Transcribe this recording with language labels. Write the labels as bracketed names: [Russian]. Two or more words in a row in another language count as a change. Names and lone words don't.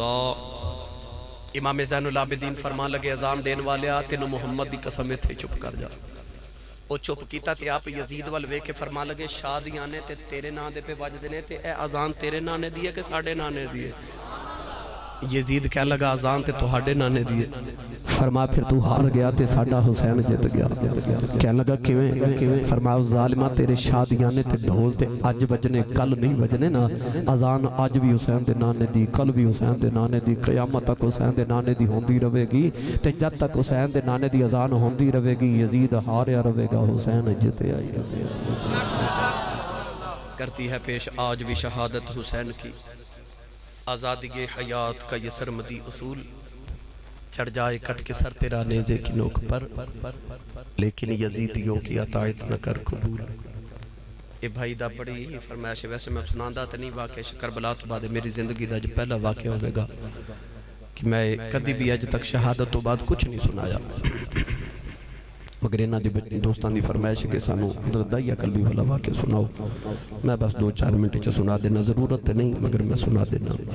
[Punjabi] اللہ امام زین العابدین فرمان لگے اذان دین والے تینوں محمد دی قسم تھے چپ کر جا وہ چپ کیتا تے آپ یزید وال ویکھ کے فرمان لگے شادیاں نے تے تیرے نام دے پہ وجدے نے تے اے اذان تیرے نام نے دی ہے کہ ساڈے نام نے دی ہے یزید کہنے لگا اذان تے تہاڈے نانے دی فرمایا پھر تو ہار گیا تے ساڈا حسین جت گیا کہنے لگا کیویں فرمایا ظالمہ تیرے شادیانے تے ڈھول تے اج بجنے کل نہیں بجنے نا اذان اج بھی حسین دے نانے دی کل بھی حسین دے نانے دی قیامت تک حسین دے نانے دی ہوندی رہے گی تے جب تک حسین دے نانے دی اذان ہوندی رہے گی یزید ہاریا رہے گا حسین جتے آئی [Urdu] کرتی ہے پیش آج بھی شہادت حسین کی آزادی حیات کا یہ سرمدی اصول چڑھ جائے کٹ کے سر تیرا نیزے کی نوک پر لیکن یزیدیوں کی اطاعت نہ کر قبول [Punjabi] اے بھائی دا بڑی فرمائش ہے ویسے میں سناندہ تو نہیں واقع کربلا تو بعد میری زندگی دا جو پہلا واقع ہوئے گا کہ میں کدی بھی اج تک شہادت تو بعد کچھ نہیں سنایا مگر انہاں دی دوستان دی فرمائش کہ سانو دائیا قلبی والا واقع سناؤ میں بس 2-4 منٹ چ سنا دینا ضرورت نہیں مگر میں سنا دینا